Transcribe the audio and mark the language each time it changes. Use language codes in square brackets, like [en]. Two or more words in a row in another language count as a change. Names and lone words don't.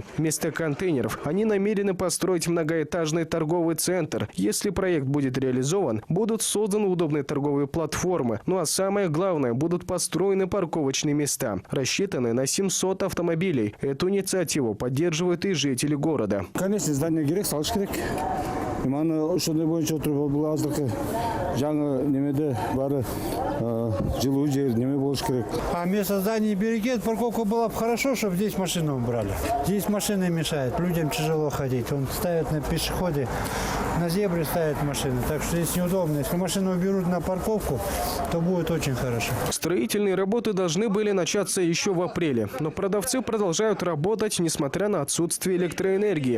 [ru] Вместо контейнеров они намерены построить многоэтажный торговый центр. Если проект будет реализован, будут созданы удобные торговые платформы. Ну а самое главное, будут построены парковочные места, рассчитанные на 700 автомобилей. Эту инициативу поддерживают и жители города. Конечно, здание [ky] керек, салыш керек. Мана ошондой боюнча отуруп бул азыркы жаңы немеде бары жылуу жер неме болуш керек. [ru] А вместо здания «Берекет» парковка была бы хорошо, чтобы здесь машину убрали. Здесь машины мешают, людям тяжело ходить. Он ставит на пешеходе, на зебре ставят машины, так что здесь неудобно. Если машину уберут на парковку, то будет очень хорошо. Строительные работы должны были начаться еще в апреле, но продавцы продолжают работать, несмотря на отсутствие электроэнергии.